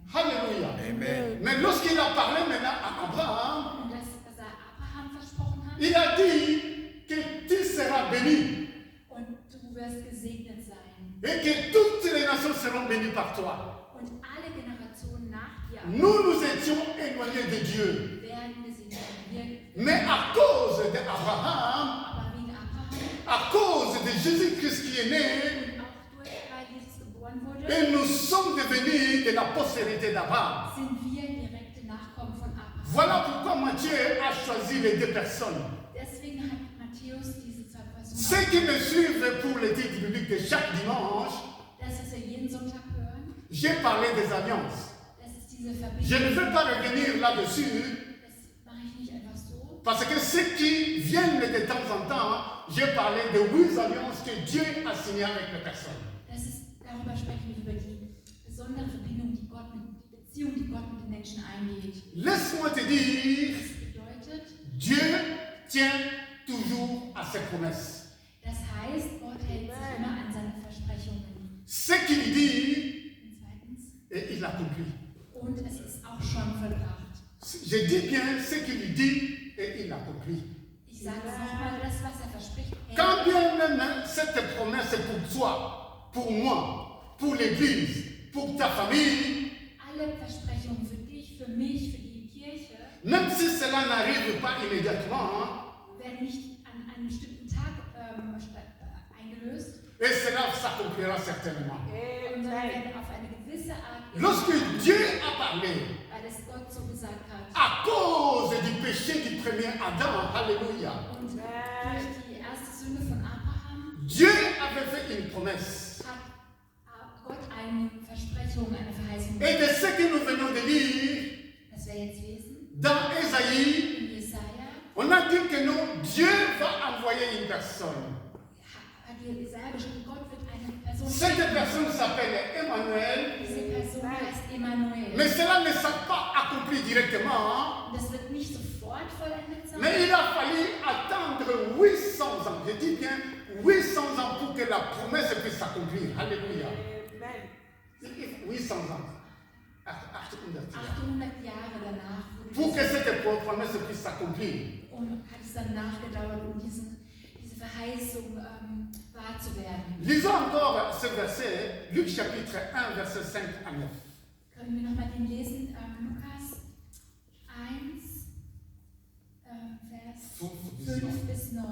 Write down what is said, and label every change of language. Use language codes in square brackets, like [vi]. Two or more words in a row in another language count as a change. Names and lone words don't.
[fr] Alléluia. Amen. Mais lorsqu'il a parlé maintenant à Abraham, [de] Und das, was er Abraham versprochen hat, [fr] il a dit que tu seras béni [de] und du wirst gesegnet sein. [fr] et que toutes les nations seront bénies par toi. [de] Und alle Generationen nach dir [fr] Nous étions éloignés de Dieu. [de] werden gesegnet werden. [fr] Mais à cause d'Abraham, [de] Aber wegen Abraham [fr] à cause de Jésus-Christ qui est né, [de] und auch weil Jesus geboren wurde, [fr] et nous sommes devenus de la postérité d'Abraham. [de] sind wir direkte Nachkommen von Abraham. [fr] Voilà pourquoi Matthieu a choisi les deux personnes. [de] Deswegen hat Matthäus diese zwei [fr] Ceux [de] Personen, [fr] qui me suivent pour l'étude biblique de chaque dimanche, [de] das ist ja jeden Sonntag hören, [fr] j'ai parlé des alliances. [de] das ist diese [fr] Je [de] Verbindung. [fr] ne vais pas revenir là-dessus [de] Das mache ich nicht einfach so, [fr] parce que ceux qui viennent de temps en temps, j'ai parlé de 8 alliances que Dieu a signées avec les personnes. [de] darüber sprechen wir, über die besondere Verbindung, die Beziehung, die Gott mit den Menschen eingeht. [fr] Laisse-moi te dire, [de] Das bedeutet, [fr] Dieu tient toujours à ses promesses. [de] das heißt, Gott hält sich immer an seine Versprechungen. [fr] Ce qu'il dit, [de] Und zweitens, [fr] et il accomplit. [de] und es ist auch schon vollbracht. [fr] Je dis bien ce qu'il dit et il accomplit. [de] Ich sage es nochmal, das, was er verspricht, [fr] Quand bien même cette promesse est pour toi, pour moi, pour l'Église, pour ta famille, [de] alle Versprechungen für dich, für mich, für die Kirche, [fr] même si cela n'arrive pas immédiatement, [de] werden nicht an einem bestimmten Tag eingelöst, [fr] et cela s'accomplira certainement. [de] sondern werden auf eine gewisse Art, [fr] Lorsque Dieu a parlé, [de] weil es Gott so gesagt hat. [fr] à cause du péché du premier Adam, alléluia, [de] Und durch die erste Sünde von Abraham [fr] Dieu avait fait une promesse. [de] hat Gott eine Versprechung, eine Verheißung [fr] Et [de] gegeben. [fr] de ce que nous venons de lire, [de] Das wir jetzt lesen, [fr] dans Ésaïe, [de] in Jesaja, [fr] on a dit que non, Dieu va envoyer une personne. [de] hat Jesaja geschrieben, Gott wird eine Person [fr] Cette [de] schicken. [fr] personne s'appelle Emmanuel, [de] Diese Person heißt Emmanuel. [fr] mais cela ne s'est pas accompli directement, [de] Und das wird nicht sofort vollendet sein, [fr] mais il a fallu attendre 800 ans. Je dis bien 800 ans pour que la promesse puisse s'accomplir. Alléluia. 800 ans. [de] 800 Jahre danach [fr] Pour que [de] wurde [fr] cette promesse puisse s'accomplir. [de] und hat es dann nachgedauert, um diese Verheißung wahr zu werden. [fr] Lisons encore ce verset, Luc chapitre 1, verset 5 à 9. [de] Können wir nochmal den lesen? Lukas 1, Vers 5 bis 9.